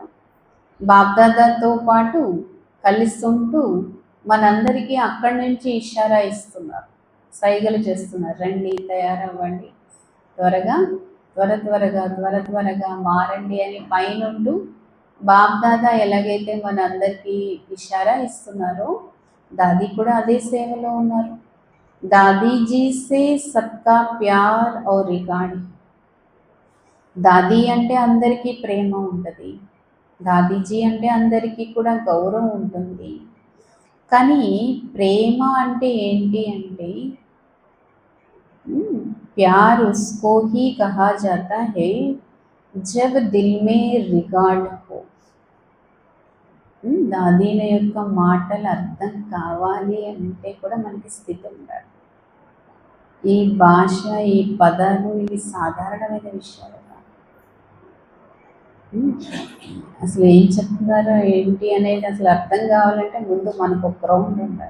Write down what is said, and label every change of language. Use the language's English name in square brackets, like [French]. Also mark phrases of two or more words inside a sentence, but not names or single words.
[Telugu] బాబ్దాదాతో పాటు కలిసి ఉంటూ మనందరికీ అక్కడి నుంచి ఇషారా ఇస్తున్నారు, సైగలు చేస్తున్నారు, రండి తయారవ్వండి, త్వరగా త్వరగా మారండి అని పైన ఉంటూ బాబ్దాదా ఎలాగైతే మనందరికీ ఇషారా ఇస్తున్నారో దాది కూడా అదే సేవలో ఉన్నారు. [Hindi] दादीजी से सबका प्यार और रिगार्ड. [Telugu] దాది అంటే అందరికీ ప్రేమ ఉంటుంది, దాదీజీ అంటే అందరికీ కూడా గౌరవం ఉంటుంది. కానీ ప్రేమ అంటే ఏంటి అంటే [Hindi] प्यार उसको ही कहा जाता है जब दिल में रिगार्ड हो. [Telugu] దాదీల యొక్క మాటలు అర్థం కావాలి అంటే కూడా మనకి స్థితి ఉండాలి. ఈ భాష, ఈ పదాలు ఇవి సాధారణమైన విషయాలు కాదు. అసలు ఏం చెప్తున్నారో ఏంటి అనేది అసలు అర్థం కావాలంటే ముందు మనకు ఒక గ్రౌండ్ ఉండాలి.